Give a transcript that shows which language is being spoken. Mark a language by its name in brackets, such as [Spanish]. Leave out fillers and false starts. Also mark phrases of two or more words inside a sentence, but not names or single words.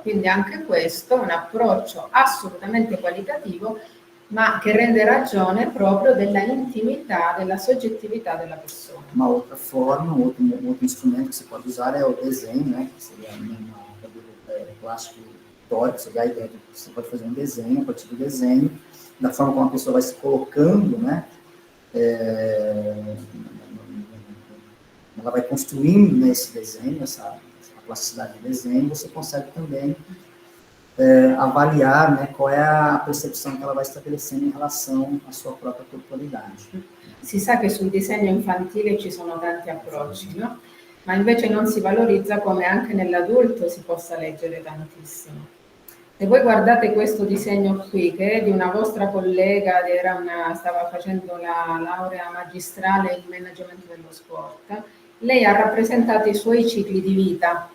[Italian] Quindi anche questo è un approccio assolutamente qualitativo, ma che rende ragione proprio della intimità, della soggettività della persona. [Portuguese] Uma outra forma, um outro instrumento que você pode usar é o desenho, né, que seria um [Italian] plástico pittórico, [Portuguese] seria a ideia de que você pode fazer um desenho, a partir do desenho, da forma como a pessoa vai se colocando, né, ela vai construindo nesse desenho, essa plasticidade de desenho, você consegue também avaliar, né, qual é a percepção que ela vai estabelecendo em relação à sua própria corporalidade. [Italian] Si sa che sul disegno infantile ci sono tanti approcci, no? Ma invece non si valorizza come anche nell'adulto si possa leggere tantissimo. Se voi guardate questo disegno qui, che è di una vostra collega, stava facendo la laurea magistrale in management dello sport, lei ha rappresentato i suoi cicli di vita.